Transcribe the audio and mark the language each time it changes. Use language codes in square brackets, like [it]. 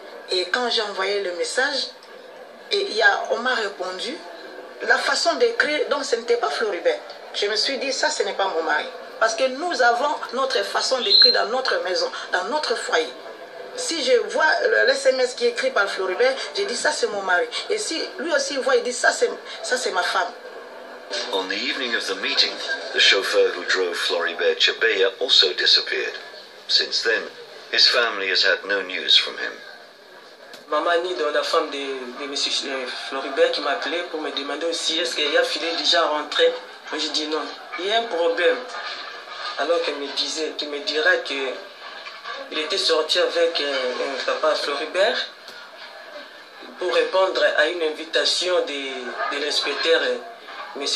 [fr] Et quand j'ai envoyé le message, on m'a répondu, la façon d'écrire, donc ce n'était pas Floribert. Je me suis dit, ça ce n'est pas mon mari. Parce que nous avons notre façon d'écrire dans notre maison, dans notre foyer. Si je vois le SMS qui est écrit par Floribert, je dis ça c'est mon mari. Et si lui aussi voit, il dit ça c'est ma femme. [en] On the evening of the meeting, the chauffeur who drove Floribert Chebeya also disappeared. Since then, his family has had no news from him. [fr] Maman Annie, la femme de M. Floribert, qui m'a appelé pour me demander aussi est-ce qu'il a filé déjà rentré. Moi j'ai dit non, il y a un problème. Alors qu'elle me dira qu'il était sorti avec papa Floribert pour répondre à une invitation de l'inspecteur M.